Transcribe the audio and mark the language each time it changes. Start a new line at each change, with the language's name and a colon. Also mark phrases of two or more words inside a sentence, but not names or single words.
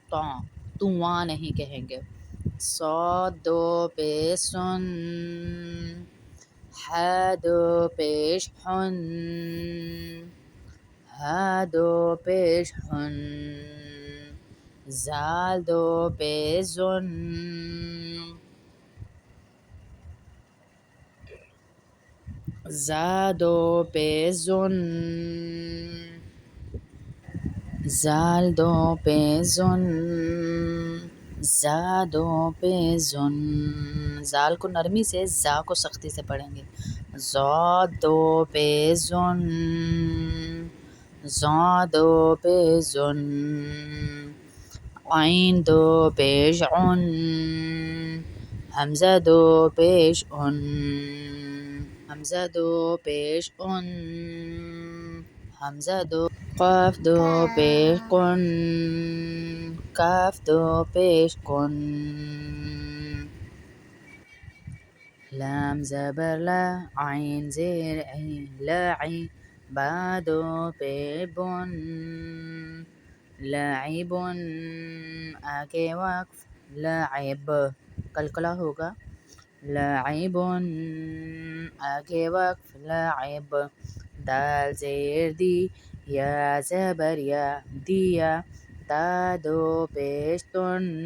Urdu: تواں نہیں کہیں گے۔ صاد دو پیش سن، حا دو پیش حن، ہا دو پیش حن، زال دو پیش زن، زا دو پیش زن، زال دو پیش زن، زا دو پیش زن۔ زال کو نرمی سے، زا کو سختی سے پڑھیں گے۔ زا دو پیش زن، زا دو پیش زن، عین دو پیش عن، حمزہ دو پیش ان، حمزہ دو پیش ان، حمزہ دو، قاف دو پیش قن، کاف دو پیش کن، لام زبر لا، عین زیر عین، لاعی، با دو پیش بن، لاعب، آگے وقف، لاعب قلقلہ ہوگا، لاعب، آگے وقف، لاعب، دال زیر دی، یا زبر یا، دیا، تا دو پیش تن